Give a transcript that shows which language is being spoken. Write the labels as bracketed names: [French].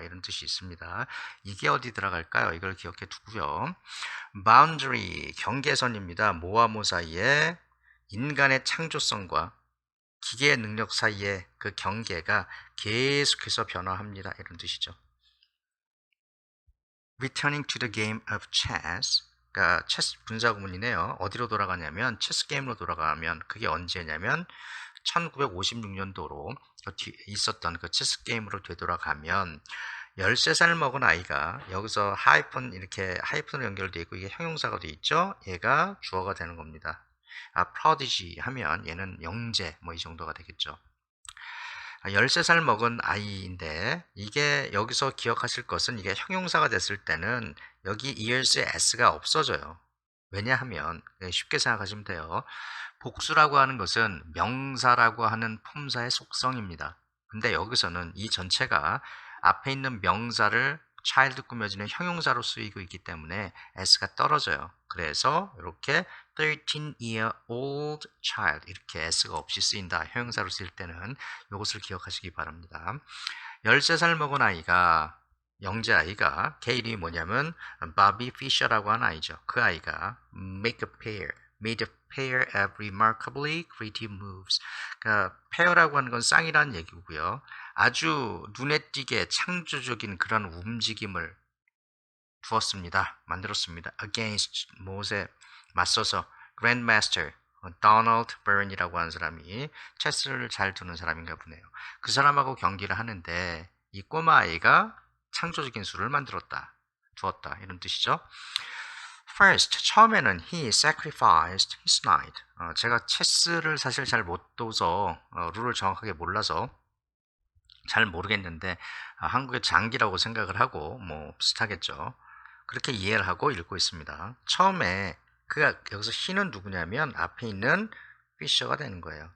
[Korean] 이런 뜻이 있습니다. 이게 어디 들어갈까요? 이걸 기억해 두고요. boundary, 경계선입니다. 뭐와 뭐 사이에 인간의 창조성과 기계의 능력 사이에 그 경계가 계속해서 변화합니다. 이런 뜻이죠. [English] Returning to the game of chess, 그러니까 체스 분사구문이네요. [Korean] 어디로 돌아가냐면 체스 게임으로 돌아가면 그게 언제냐면 1956년도로 있었던 그 체스 게임으로 되돌아가면 13살 먹은 아이가 여기서 하이픈으로 연결되어 있고 이게 형용사가 되어 있죠. 얘가 주어가 되는 겁니다. prodigy 하면 얘는 영재 뭐 이 정도가 되겠죠. 13살 먹은 아이인데 이게 여기서 기억하실 것은 이게 형용사가 됐을 때는 여기 ears에 s가 없어져요. 왜냐하면 쉽게 생각하시면 돼요. 복수라고 하는 것은 명사라고 하는 품사의 속성입니다. 근데 여기서는 이 전체가 앞에 있는 명사를 child 꾸며지는 형용사로 쓰이고 있기 때문에 s가 떨어져요. 그래서 이렇게 13-year-old child 이렇게 s가 없이 쓰인다. 형용사로 쓰일 때는 이것을 기억하시기 바랍니다. 13살 먹은 아이가 영재 아이가 걔 이름이 뭐냐면 바비 피셔라고 하는 아이죠. [English] 그 아이가 made a pair of remarkably creative moves. [Korean] 그러니까 페어라고 하는 건 쌍이라는 얘기고요. 아주 눈에 띄게 창조적인 그런 움직임을 만들었습니다. against 무엇에 맞서서 grandmaster 도널드 버런이라고 하는 사람이 체스를 잘 두는 사람인가 보네요. 그 사람하고 경기를 하는데 이 꼬마 아이가 창조적인 수를 두었다 이런 뜻이죠. [English] First, 처음에는 he sacrificed his knight. [Korean] 제가 체스를 사실 잘 못 둬서 룰을 정확하게 몰라서 잘 모르겠는데 한국의 장기라고 생각을 하고 뭐 비슷하겠죠. 그렇게 이해를 하고 읽고 있습니다. 처음에 그가 여기서 he는 누구냐면 앞에 있는 피셔가 되는 거예요.